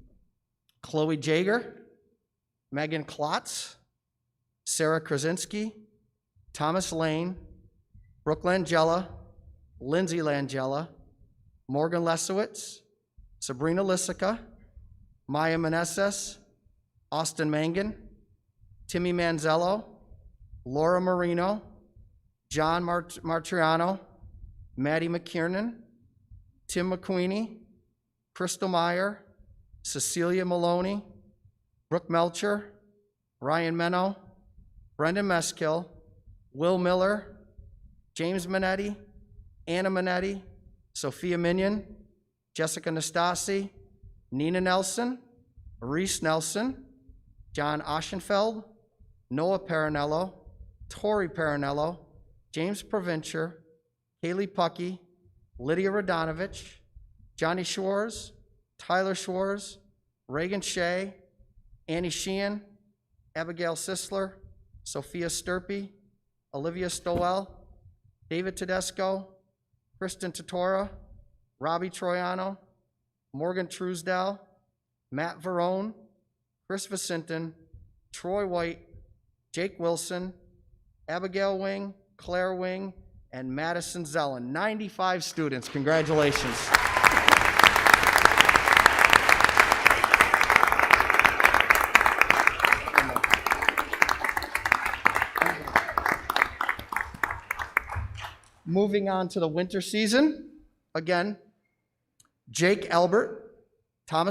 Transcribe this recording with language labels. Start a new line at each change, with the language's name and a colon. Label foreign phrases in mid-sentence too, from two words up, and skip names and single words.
English: Chloe Jager, Megan Klotz, Sarah Krasinski, Thomas Lane, Brooke Langella, Lindsay Langella, Morgan Lesowitz, Sabrina Lissica, Maya Meneses, Austin Mangan, Timmy Manzello, Laura Marino, John Martriano, Maddie McKiernan, Tim McQueenie, Crystal Meyer, Cecilia Maloney, Brooke Melcher, Ryan Meno, Brendan Meskill, Will Miller, James Minetti, Anna Minetti, Sophia Minion, Jessica Nastasi, Nina Nelson, Reese Nelson, John Oschenfeld, Noah Paranello, Tori Paranello, James Provencher, Kaylee Puckey, Lydia Radonovich, Johnny Schwartz, Tyler Schwartz, Reagan Shea, Annie Sheehan, Abigail Sisler, Sophia Sturpey, Olivia Stowell, David Tedesco, Kristen Totora, Robbie Troiano, Morgan Truesdell, Matt Verone, Chris Vicenton, Troy White, Jake Wilson, Abigail Wing, Claire Wing, and Madison Zellen. 95 students. Congratulations. Moving on to the winter season, again, Jake Albert, Thomas